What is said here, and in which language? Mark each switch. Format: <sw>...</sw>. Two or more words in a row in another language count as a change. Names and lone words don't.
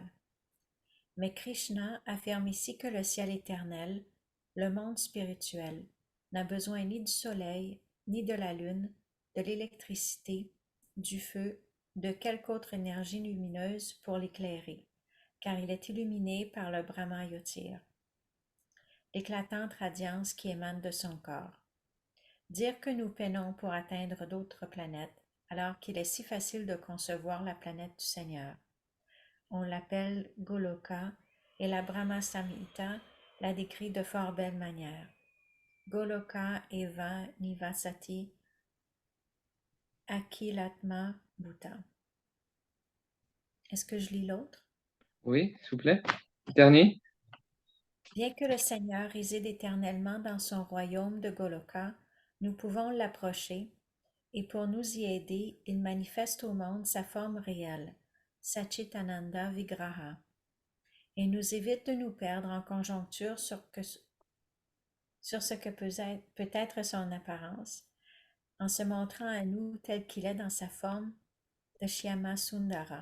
<fr>Mais Krishna affirme ici que le ciel éternel, le monde spirituel, n'a besoin ni du soleil, ni de la lune, de l'électricité, du feu, de quelque autre énergie lumineuse pour l'éclairer, car il est illuminé par le Brahma Yotir, l'éclatante radiance qui émane de son corps. Dire que nous peinons pour atteindre d'autres planètes, alors qu'il est si facile de concevoir la planète du Seigneur. On l'appelle Goloka et la Brahma Samhita la décrit de fort belle manière.</fr> <sa>गोलोक एव निवसति अखिलात्म भूत.</sa> <fr>Est-ce que je lis l'autre? Oui, s'il vous plaît. Dernier. Bien que le Seigneur réside éternellement dans son royaume de Goloka, nous pouvons l'approcher, et pour nous y aider, il manifeste au monde sa forme réelle,</fr> <sa>सच्चिदानन्द विग्रह,</sa> <fr>et nous évite de nous perdre en conjoncture sur ce que peut être son apparence, en se montrant à nous tel qu'il est dans sa forme de Shyama Sundara.</fr>